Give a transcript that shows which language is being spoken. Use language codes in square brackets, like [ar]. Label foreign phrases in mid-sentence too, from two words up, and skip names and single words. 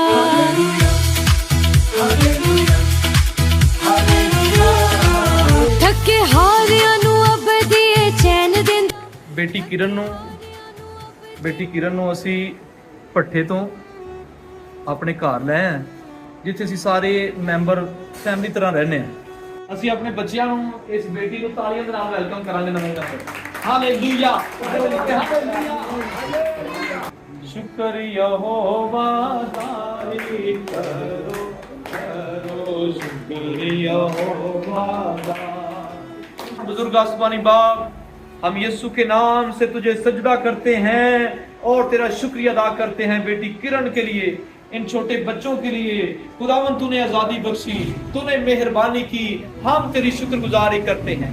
[pa] ਥੱਕੇ ਹਾਰਿਆਂ ਨੂ ਅਬ ਦਿਏ ਚੈਨ ਦੇਂਦਾ। ਬੇਟੀ ਕਿਰਨ ਨੂੰ ਅਸੀ ਭੱਠੇ ਤੋ ਅਪਣੇ ਘਰ ਲੈ ਆਏ, ਜਿੱਥੇ ਅਸੀ ਸਾਰੇ [en] member family [pa] ਤਰ੍ਹਾ ਰਹਿਣੇ ਹੈਂ। ਅਸੀਂ ਆਪਣੇ ਬੱਚਿਆਂ ਨੂੰ, ਇਸ ਬੇਟੀ ਨੂੰ ਤਾਲੀਆਂ ਦੇ ਨਾਲ ਵੈਲਕਮ ਕਰਾਂਗੇ ਨਵੇਂ ਘਰ। ਹਾਲੇਲੂਇਆ, ਸ਼ੁਕਰ ਯਹੋਵਾ ਤਾਰੀਫ ਕਰੋ, ਕਰੋ ਸ਼ੁਕਰ यहोवा दा। [hi] बुजुर्ग आसमानी बाप, हम यीशु के नाम से तुझे सजदा करते हैं और तेरा शुक्रिया अदा करते हैं बेटी किरण के लिए, इन छोटे बच्चों के लिए। खुदावन तूने आजादी बख्शी, तूने मेहरबानी की, हम तेरी शुक्रगुजारी करते हैं।